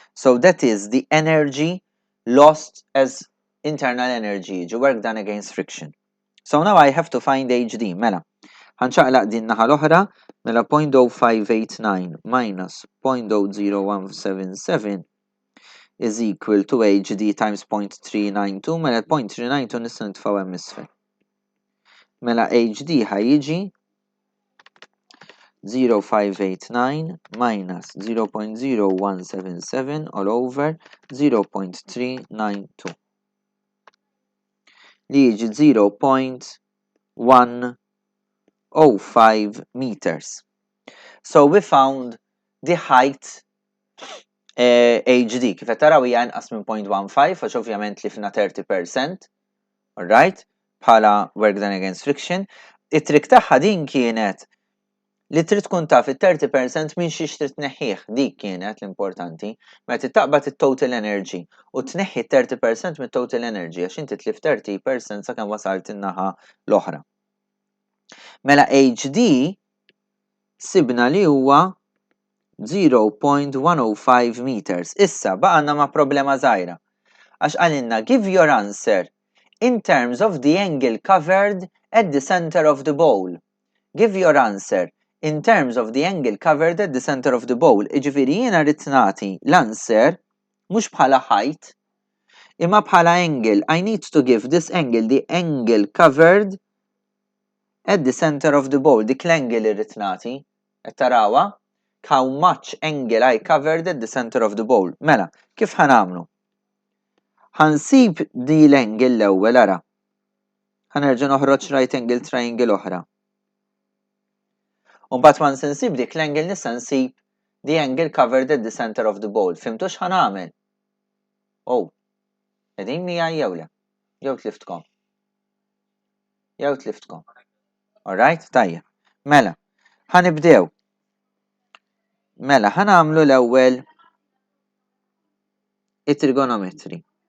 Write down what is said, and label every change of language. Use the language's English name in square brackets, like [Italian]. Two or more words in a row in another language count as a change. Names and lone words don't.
[English] So that is the energy lost as internal energy, work done against friction. So now I have to find HD. [Maltese] Mela, ħanċaqlaq din naħa l-oħra, mela 0.0589 minus 0.0177 [English] is equal to HD times [Maltese] 0.392, mela 0.392 nista' nitfgħu hemm isfel. Mela HD ħajjiġi 0.589 minus 0.0177 [English] all over [Maltese] 0.392 li jiġi 0.105 meters. [English] So we found the height HD. [Maltese] Kif qed taraw hija inqas minn 0.15 għax ovvjament li fina 30%. [English] Alright? Bħala work done against friction. [Maltese] It-trik tagħha din kienet li trid tkun taf it-30% minn xiex trid tneħħih, dik kienet l-importanti, meta taqbad it- [English] total energy [Maltese] u tneħħi 30% mit- [English] total energy [Maltese] għax inti tlif 30% sakemm wasalt in-naħa l-oħra. Mela HD sibna li huwa 0.105 meters. Issa baqgħna ma' problema żgħira. Għax għalilna [English] give your answer in terms of the angle covered at the center of the bowl. Give your answer in terms of the angle covered at the center of the bowl. [Maltese] Iġifieri jiena rrid nagħti l-answer mhux bħala height imma bħala angle. [English] I need to give this angle the angle covered at the center of the bowl. [Maltese] Dik l-angle irrid nagħti. Qed tarawha? [English] How much angle I covered at the center of the bowl. [Maltese] Mela, kif ħanamlu? Ħansib di l-angle l-ewwel ara. Ħanerġa' noħroġ [English] right angle triangle [Maltese] oħra. [English] Mbagħad once [Maltese] insib dik l-angle nista' nsib [English] the angle covered at the center of the bowl. [Maltese] Fimtu x'ħanagħmel? Oh, qegħdin miegħi jew le? Jew tliftkom. Jew tliftkom. Alright, tajjeb. Mela, ħanibdew. Mela, ħanamlu l-ewwel it-trigonometry.